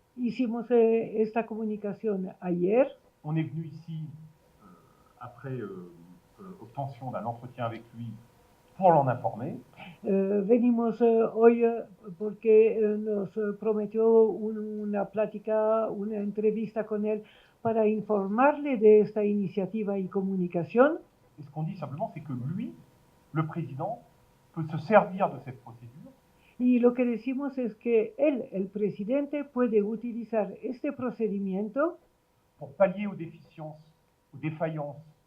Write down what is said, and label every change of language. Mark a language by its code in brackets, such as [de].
[es] Hicimos esta comunicación ayer. [fr] On est venu ici après obtention d'un entretien avec lui pour l'en informer. [es] Venimos hoy porque nos prometió una plática, una entrevista con él para informarle de esta iniciativa y comunicación. [fr] Et ce qu'on dit simplement, c'est que lui, le président, peut se servir de cette procédure [es] Y lo que decimos es que él, el presidente, puede utilizar este procedimiento [fr] pour pallier aux déficiences, aux défaillances